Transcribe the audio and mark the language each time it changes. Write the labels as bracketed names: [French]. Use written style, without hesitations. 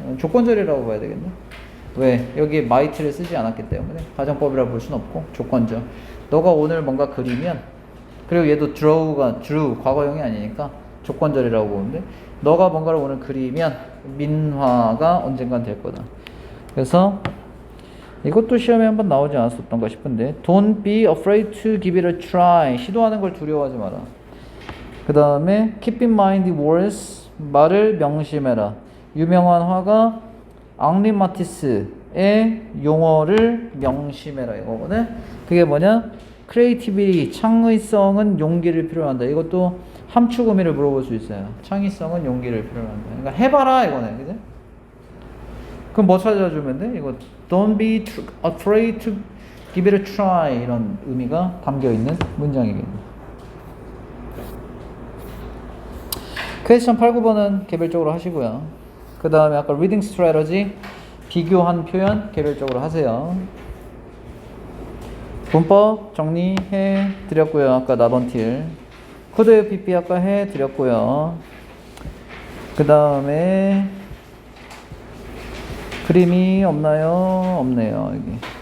[Korean] 조건절이라고 봐야 되겠네. 왜? 여기에 might를 쓰지 않았기 때문에 가정법이라고 볼 수는 없고 조건절. 너가 오늘 뭔가 그리면, 그리고 얘도 draw가 drew 과거형이 아니니까 조건절이라고 보는데, 너가 뭔가를 오늘 그리면 민화가 언젠간 될 거다. 그래서 이것도 시험에 한번 나오지 않았었던가 싶은데, [English] don't be afraid to give it a try. [Korean] 시도하는 걸 두려워하지 마라. 그 다음에 [English] keep in mind words, [Korean] 말을 명심해라. 유명한 화가 앙리 마티스의 용어를 명심해라 이거거든. 그게 뭐냐? creativity, 창의성은 용기를 필요로 한다. 이것도 함축 의미를 물어볼 수 있어요. 창의성은 용기를 필요로 한다. 그러니까 해봐라 이거네, 그지? 그럼 뭐 찾아주면 돼? 이거 [English] don't be afraid to give it a try, [Korean] 이런 의미가 담겨 있는 문장이겠네. 퀘스천 8, 9번은 개별적으로 하시고요. 그 다음에 아까 [English] reading strategy, [Korean] 비교한 표현 개별적으로 하세요. 문법 정리해 드렸고요. 아까 나번틸. 코드 PP 아까 해 드렸고요. 그 다음에 그림이 없나요? 없네요. 여기.